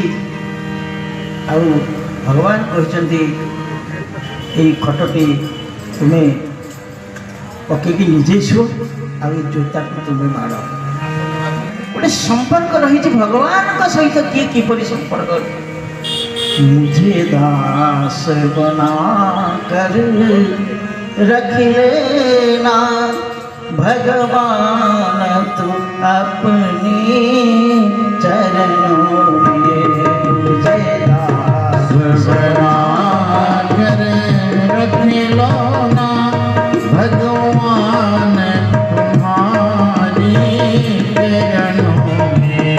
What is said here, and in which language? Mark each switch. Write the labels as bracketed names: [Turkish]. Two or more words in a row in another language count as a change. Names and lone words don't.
[Odia] ଆଉ ଭଗବାନ କହିଛନ୍ତି ଏଇ ଖଟଟି ତୁମେ ପକେଇକି ନିଜେ ଶୁଅ, ଆଉ ଏ ଜୋତାକୁ ତୁମେ ମାଡ଼। ଗୋଟେ ସମ୍ପର୍କ ରହିଛି ଭଗବାନଙ୍କ ସହିତ। କିଏ କିପରି ସମ୍ପର୍କ? [Hindi] मुझे दास बना कर रख लेना भगवान तू अपने चरणों में। मुझे दास बना कर रख लेना भगवान तुम्हारे चरणों में।